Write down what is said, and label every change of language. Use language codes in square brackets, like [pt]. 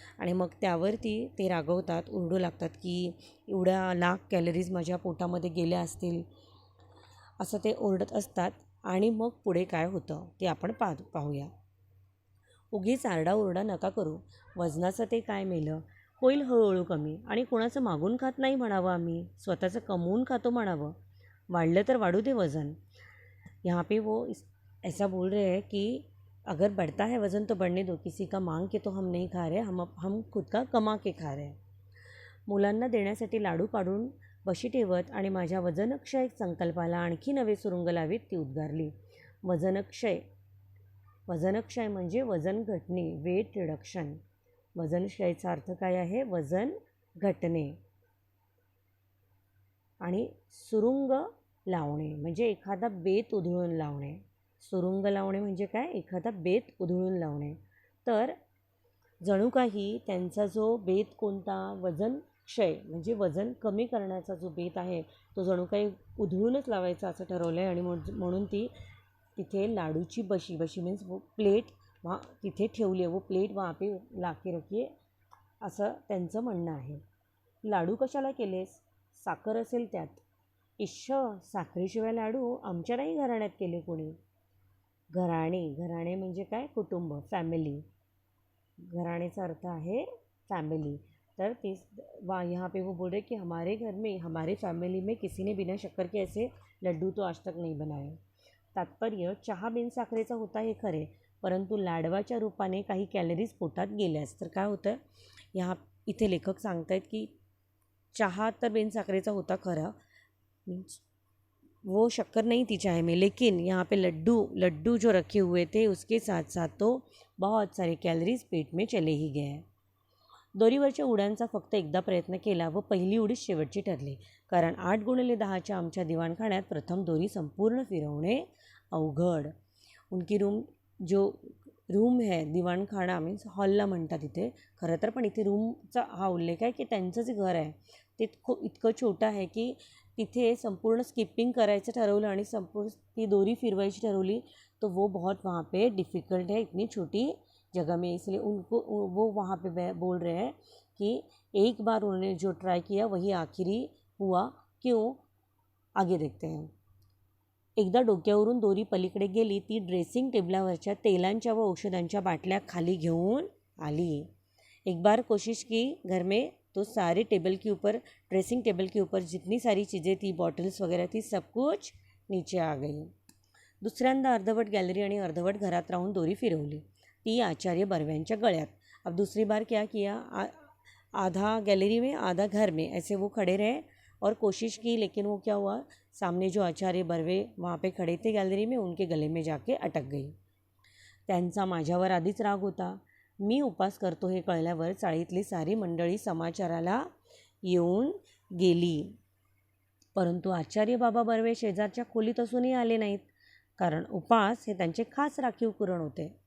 [mr] आणि मग त्यावरती ते रागवतात, ओरडू लागतात की एवढ्या लाख कॅलरीज माझ्या पोटामध्ये गेल्या असतील असं ते ओरडत असतात. आणि मग पुढे काय होतं ते आपण पाहूया. उगीच आरडाओरडा नका करू, वजनाचं ते काय मेलं, होईल हळूहळू कमी आणि कोणाचं मागून खात नाही म्हणावं, आम्ही स्वतःचं कमवून खातो म्हणावं, वाढलं तर वाढू दे वज़न. [hi] यहाँ पे वो ऐसा बोल रहे हैं कि अगर बढ़ता है वज़न तो बढ़ने दो, किसी का मांग के तो हम नहीं खा रहे, हम खुद का कमा के खा रहे. [mr] मुलांना देण्यासाठी लाडू पाडून बशी ठेवत आणि माझ्या वजनक्षय संकल्पाला आणखी नवे सुरुंग लावीत ती उद्गारली. वजनक्षय म्हणजे वजन घटणे, वेट रिडक्शन. वजनक्षयाचा अर्थ काय आहे? वजन घटणे. आणि सुरुंग लावणे म्हणजे एखादा बेत उधळून लावणे. सुरुंग लावणे म्हणजे काय? एखादा बेत उधळून लावणे. तर जणू काही त्यांचा जो बेत कोणता? वजन क्षय म्हणजे वजन कमी करण्याचा जो बेत आहे तो जणू काही उधळूनच लावायचा असं ठरवलं आहे. आणि म्हणून ती तिथे लाडूची बशी मीन्स [hi] वो प्लेट वहाँ [mr] तिथे ठेवली आहे, [hi] वो प्लेट वहाँ पे ला के रखिए [mr] असं त्यांचं म्हणणं आहे. लाडू कशाला केलेस? साखर असेल त्यात. साखरेशिवाय लाडू आमच्या नाही घराण्यात केले कोणी. घराणे म्हणजे काय? कुटुंब, फॅमिली. घराणेचा अर्थ आहे फॅमिली. [hi] तर यहाँ पे वो बोल रहे कि हमारे घर में, हमारे फैमिली में किसी ने बिना शक्कर के ऐसे लड्डू तो आज तक नहीं बनाए. [mr] तात्पर्य, चहा बिनसाखरेचा होता हे खरे, परंतु लाडवाच्या रूपाने काही कॅलरीज पोटात गेल्यास तर काय होतं? इथे लेखक सांगत आहेत की चहा तर बिनसाखरेचा होता खरा, [hi] मीन्स वो शक्कर नहीं थी चाय में, लेकिन यहाँ पे लड्डू जो रखे हुए थे उसके साथ साथ तो बहुत सारे कॅलरीज पेट में चले ही गए. [mr] दोरीवरच्या उड्यांचा फक्त एकदा प्रयत्न केला व पहिली उडीच शेवटची ठरली, कारण 8x10 आमच्या दिवाणखान्यात प्रथम दोरी संपूर्ण फिरवणे अवघड. [hi] उनकी रूम है, [mr] दिवाणखाना मीन्स हॉलला म्हणतात इथे खरं तर, पण इथे रूमचा हा उल्लेख आहे की त्यांचं जे घर आहे ते इतकं छोटं आहे की तिथे संपूर्ण स्किपिंग करायचं ठरवलं आणि संपूर्ण ती दोरी फिरवायची ठरवली. [hi] तो वो बहुत वहाँ पे डिफ़िकल्ट है इतनी छोटी जगह में, इसलिए वो वहाँ पे बोल रहे हैं कि एक बार उन्होंने जो ट्राई किया वही आखिरी हुआ, क्यों आगे देखते हैं. [mr] एकदा डोक्यावरून दोरी पलीकडे गेली, ती ड्रेसिंग टेबलावरच्या तेलांच्या व औषधांच्या बाटल्या खाली घेऊन आली. [hi] एक बार कोशिश की घर में तो सारे ड्रेसिंग टेबल के ऊपर जितनी सारी चीज़ें थी, बॉटल्स वगैरह थी, सब कुछ नीचे आ गई. [mr] दुसऱ्यांदा अर्धवट गॅलरी आणि अर्धवट घरात राहून दोरी फिरवली, ती आचार्य बर्व्यांच्या गळ्यात. [hi] अब दूसरी बार क्या किया? आधा गैलरी में आधा घर में ऐसे वो खड़े रहे और कोशिश की, लेकिन वो क्या हुआ? सामने जो आचार्य बर्वे वहाँ पे खड़े थे गॅलरी में, उनके गले में जाके अटक गई. [mr] त्यांचा माझ्यावर आधीच राग होता. मी उपास करतो हे कळल्यावर चाळीतली सारी मंडळी समाचाराला येऊन गेली, परंतु आचार्य बाबा बर्वे शेजारच्या खोलीत असूनही आले नाहीत, कारण उपास हे त्यांचे खास राखीव कुरण होते.